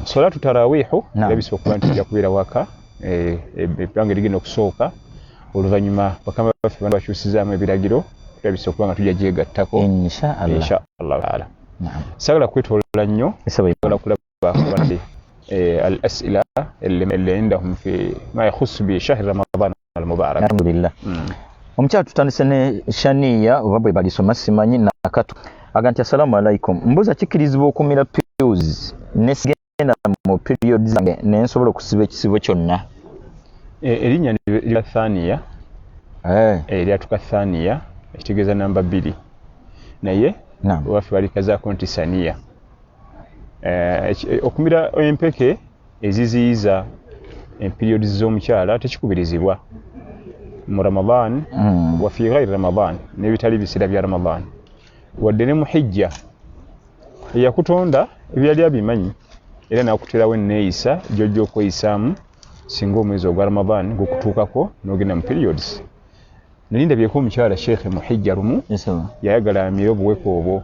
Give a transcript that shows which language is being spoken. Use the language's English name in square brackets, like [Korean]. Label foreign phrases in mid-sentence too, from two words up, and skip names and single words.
[Ganda] Salatu tarawihu erabise okuba nti ejja kubeera waka ebbanga erigenda okusooka oluvannyuma bakama baffe bano bakyusizaamu ebiragiro erabise okuba nga tujja gyegattako [Arabic] insha الله تعالى. [Ganda] Sagala kwetolola nnyo sagala kulaba abadde [Arabic] al-as'ila اللي عندهم في ما يخص بشهر رمضان المبارك. الحمد لله. [Ganda] Omukyala tutandise ne Shania oba bwe balisoma simanyi nakatu aganti [Arabic] السلام عليكم [Ganda] mbuza kikirizibwa okumira pills nesigenda mu period zange nensobola okusiba ekisibo kyonna. Erinnya lya Thaniya eryatuka Thaniya ekitegeeza namba 2 naye waffe balikazaako nti Saniya. Okumira empeke eziziyiza period z'omukyala tekikubirizibwa mu Ramadan [Arabic] وفي غير رمضان [Ganda] n'ebitali biseera bya Ramadan wadde ne mu hijja eyakutonda ebyali abimanyi era n'akuterawo enneeyisa gy'ojja okweyisaamu singa omwezi ogwa Ramadan gukutuukako n'ogenda mu periods. Nalindabyeko omukyala Sheikh mu hijja lumu yayagala amire obuweko obwo